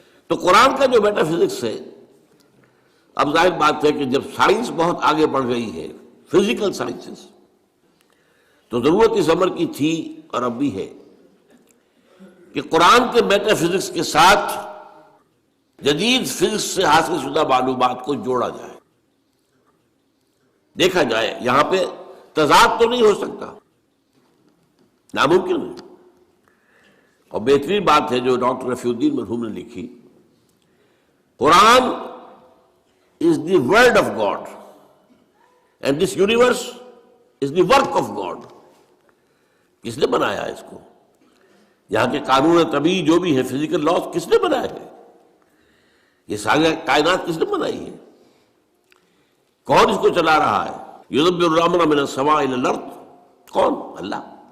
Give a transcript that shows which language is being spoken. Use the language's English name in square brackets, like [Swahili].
[Urdu] تو قرآن کا جو میٹا فزکس ہے، اب ظاہر بات ہے کہ جب سائنس بہت آگے بڑھ گئی ہے، فزیکل سائنسز، تو ضرورت اس امر کی تھی اور اب بھی ہے کہ قرآن کے میٹا فزکس کے ساتھ جدید فزکس سے حاصل شدہ معلومات کو جوڑا جائے، دیکھا جائے. یہاں پہ تضاد تو نہیں ہو سکتا، ناممکن ہے. اور بہترین بات ہے جو ڈاکٹر رفیع الدین مرحوم نے لکھی، قرآن [English] is the word of God [Urdu] and this universe is the work of God. کس نے بنایا اس کو؟ یہاں کے قانون طبیعی جو بھی ہے، فزیکل لاز کس نے بنائے ہیں؟ یہ ساری کائنات کس نے بنائی ہے؟ کون اس کو چلا رہا ہے؟ [Arabic] یدبر الامر من السماء الى الارض، [Urdu] کون؟ اللہ.